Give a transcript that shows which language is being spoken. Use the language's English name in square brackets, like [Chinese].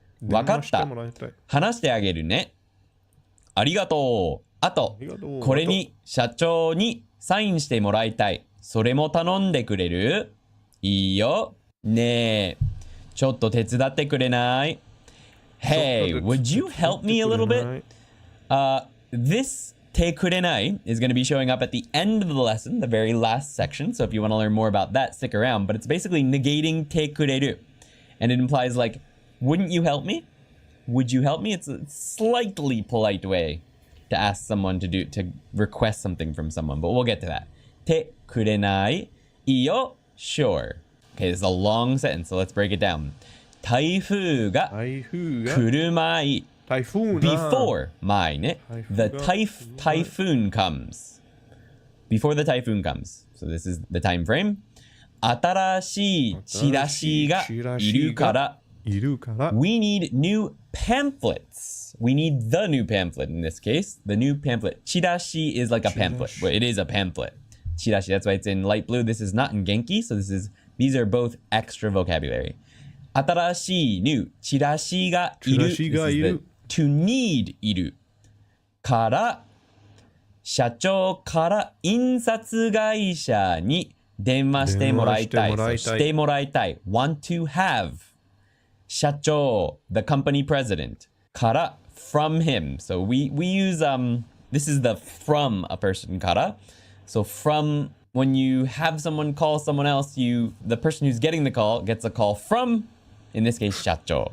[Japanese] わかった。話してあげるね。ありがとう。あと、これに社長にサインしてもらいたい。それも頼んでくれる？いいよ。ねえ、ちょっと手伝ってくれない？ [English] Hey, would you help me a little bit? This te kurenai is going to be showing up at the end of the lesson, the very last section. So if you want to learn more about that, stick around. But it's basically negating te kureru. And it implies like, wouldn't you help me? Would you help me? It's a slightly polite way to ask someone to request something from someone. But we'll get to that. Te kurenai. Iyo, sure. Okay, this is a long sentence, so let's break it down. 台風が来る前 Before mine, the typhoon comes. Before the typhoon comes. So this is the time frame. [Japanese] 新しいチラシがいるから。 [English] We need new pamphlets. We need the new pamphlet in this case. The new pamphlet. チラシ is like a pamphlet. Well, it is a pamphlet. チラシ, that's why it's in light blue. This is not in Genki. So these are both extra vocabulary. [Japanese] 新しい new チラシがいる。チラシがいる。 [English] This is the to need いる。 [Japanese] から社長から印刷会社に電話してもらいたい。してもらいたい。 [English] want to have 社長 the company president から from him. So we use this is the from a person から. So from when you have someone call someone else, the person who's getting the call gets a call from, in this case, 社長.